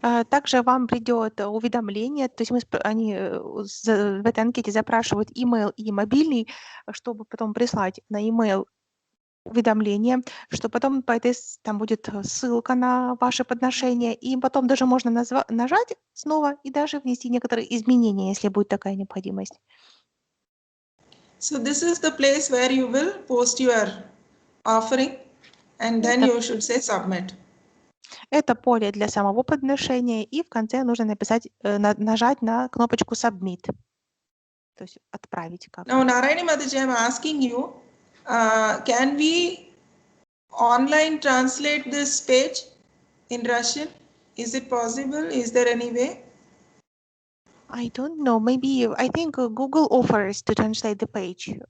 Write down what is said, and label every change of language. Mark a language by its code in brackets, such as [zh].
[ru] Также вам придет уведомление, то есть они в этой анкете запрашивают email и мобильный, чтобы потом прислать на email уведомление, что потом по этой там будет ссылка на ваше подношение, и потом даже можно нажать снова и даже внести некоторые изменения, если будет такая необходимость. [en] So this is the place where you will post your offering and then you should say submit. [ru] Это поле для самого подношения, и в конце нужно написать, нажать на кнопочку Submit, то есть отправить как. [en] Now, Narayani Mataji, I'm asking you, can we online translate this page in Russian? Is it possible? Is there any way? I don't know. Maybe I think Google offers to translate the page.